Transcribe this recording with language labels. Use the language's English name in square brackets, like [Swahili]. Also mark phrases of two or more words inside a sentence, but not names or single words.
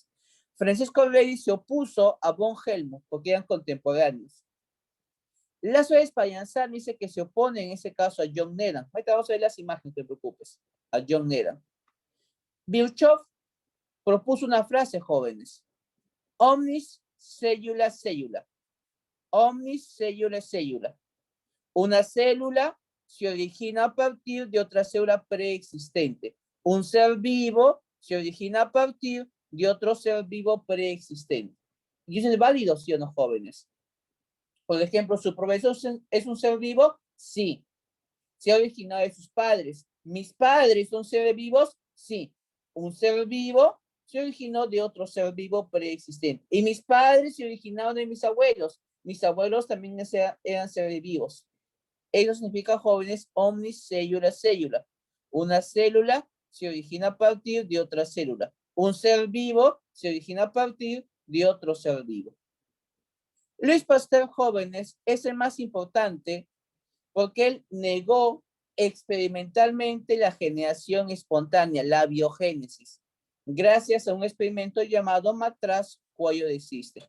[Spanish] Francisco Redi se opuso a von Helmont porque eran contemporáneos. Lazo de Espaillanzar dice que se opone en ese caso a John Needham. Ahorita vamos a ver las imágenes, no te preocupes. A John Needham. Virchow propuso una frase, jóvenes. [Latin] Omnis cellula cellula. Omnis cellula cellula. [Spanish] Una célula se origina a partir de otra célula preexistente. Un ser vivo se origina a partir de otro ser vivo preexistente. ¿Y eso es válido, sí o no, jóvenes? Por ejemplo, ¿su profesor es un ser vivo? Sí. ¿Se ha originado de sus padres? ¿Mis padres son seres vivos? Sí. Un ser vivo se originó de otro ser vivo preexistente. Y mis padres se originaron de mis abuelos. Mis abuelos también eran seres vivos. Eso significa, jóvenes, [Latin] omnis cellula cellula. [Spanish] Una célula se origina a partir de otra célula. Un ser vivo se origina a partir de otro ser vivo. Luis Pasteur, jóvenes, es el más importante porque él negó experimentalmente la generación espontánea, la biogénesis, gracias a un experimento llamado matraz cuello de ciste.